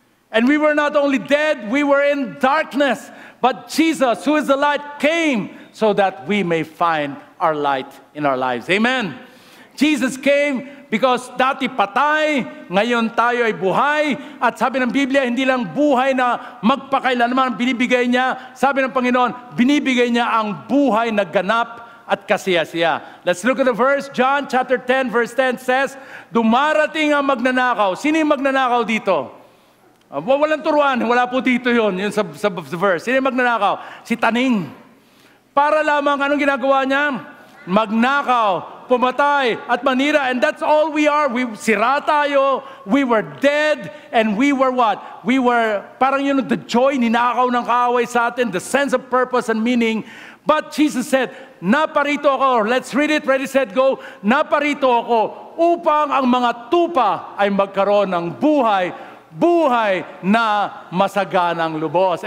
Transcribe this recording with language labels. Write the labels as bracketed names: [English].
[English] And we were not only dead, we were in darkness. But Jesus, who is the light, came so that we may find our light in our lives. Amen. Jesus came because [Filipino] dati patay, ngayon tayo ay buhay. At sabi ng Biblia, hindi lang buhay na magpakailanman binibigay niya. Sabi ng Panginoon, binibigay niya ang buhay na ganap at kasiyasiya. [English] Let's look at the verse. John chapter 10 verse 10 says, [Filipino] dumarating ang magnanakaw. Sino yung magnanakaw dito? Walang turuan, wala po dito yun sa verse. Sino yung magnanakaw? Si Taning. Para lamang anong ginagawa niya? Magnakaw, pumatay, at manira. [English] And that's all we are. [Filipino] Sira tayo, [English] we were dead, and we were what? We were, parang yun, the joy, [Filipino] ninakaw ng kaaway sa atin, [English] the sense of purpose and meaning. But Jesus said, [Filipino] naparito ako, [English] let's read it, ready, set, go. [Filipino] Naparito ako upang ang mga tupa ay magkaroon ng buhay na masaganang lubos.